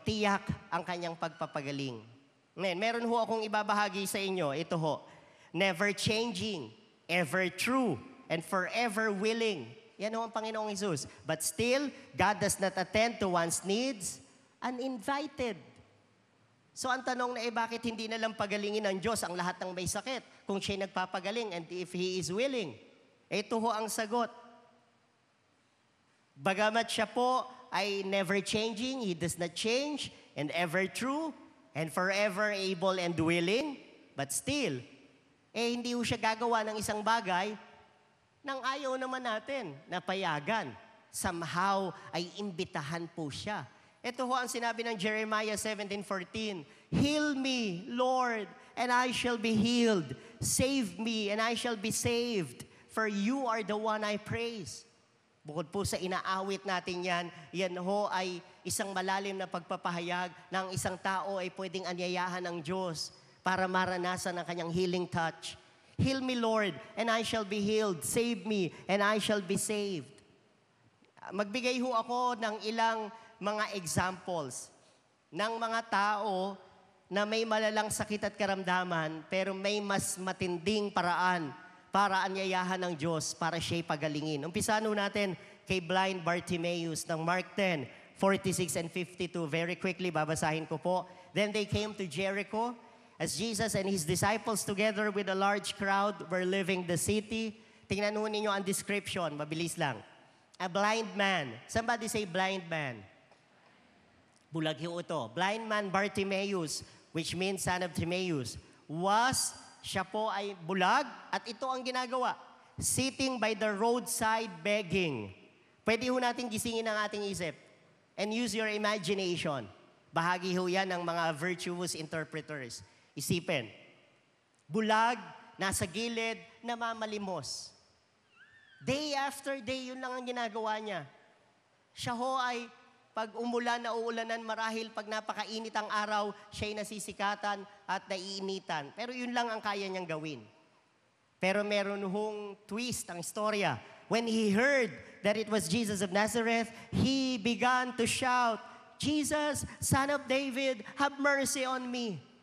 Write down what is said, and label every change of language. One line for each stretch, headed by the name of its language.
Filipino: Tiyak ang kanyang pagpapagaling. Ngayon, meron ho akong ibabahagi sa inyo. Ito ho,
English: never changing, ever true, and forever willing.
Filipino: Yan ho ang Panginoong Jesus.
English: But still, God does not attend to one's needs uninvited.
Filipino: So ang tanong na bakit hindi na lang pagalingin ng Diyos ang lahat ng may sakit kung siya'y nagpapagaling
English: and if He is willing?
Filipino: Ito ho ang sagot. Bagamat siya po ay
English: never changing, He does not change, and ever true, and forever able and willing, but still,
Filipino: hindi ho siya gagawa ng isang bagay nang ayaw naman natin na payagan. Somehow ay imbitahan po siya. Ito ho ang sinabi ng Jeremiah 17:14.
English: Heal me, Lord, and I shall be healed. Save me, and I shall be saved. For you are the one I praise.
Filipino: Bukod po sa inaawit natin yan ho ay isang malalim na pagpapahayag ng isang tao ay pwedeng anyayahan ng Diyos para maranasan ang kanyang healing touch.
English: Heal me, Lord, and I shall be healed. Save me, and I shall be saved.
Filipino: Magbigay ho ako ng ilang mga examples ng mga tao na may malalang sakit at karamdaman pero may mas matinding paraan para anyayahan ng Diyos para siya'y pagalingin. Umpisahan natin kay blind Bartimaeus ng Mark 10, 46 and 52. Very quickly, babasahin ko po.
English: Then they came to Jericho as Jesus and His disciples together with a large crowd were leaving the city.
Filipino: Tingnan ho ninyo ang description, mabilis lang.
English: A blind man. Somebody say blind man.
Filipino: Bulag ho ito.
English: Blind man Bartimaeus, which means son of Timaeus,
Filipino: siya po ay bulag at ito ang ginagawa.
English: Sitting by the roadside begging.
Filipino: Pwede ho natin gisingin ang ating isip
English: and use your imagination.
Filipino: Bahagi ho yan ng mga virtuous interpreters. Isipin, bulag, nasa gilid, namamalimos.
English: Day after day,
Filipino: yun lang ang ginagawa niya. Siya ho ay pag umulan na uulanan, marahil pag napakainit ang araw, siya'y nasisikatan at naiinitan. Pero yun lang ang kaya niyang gawin. Pero meron hong twist ang istorya.
English: When he heard that it was Jesus of Nazareth, he began to shout, Jesus, Son of David, have mercy on me.